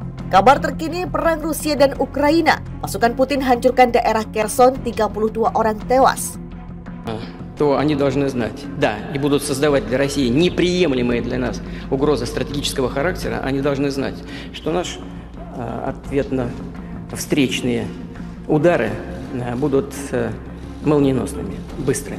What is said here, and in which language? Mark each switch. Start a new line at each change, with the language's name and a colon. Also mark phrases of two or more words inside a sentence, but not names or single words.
Indonesian: Kabar terkini perang Rusia dan Ukraina. Pasukan Putin hancurkan daerah Kherson, 32 orang tewas.
Russian: То они должны знать, да, и будут создавать для России неприемлемые для нас угрозы стратегического характера, они должны знать, что наш ответно-встречные удары будут молниеносными, быстрыми.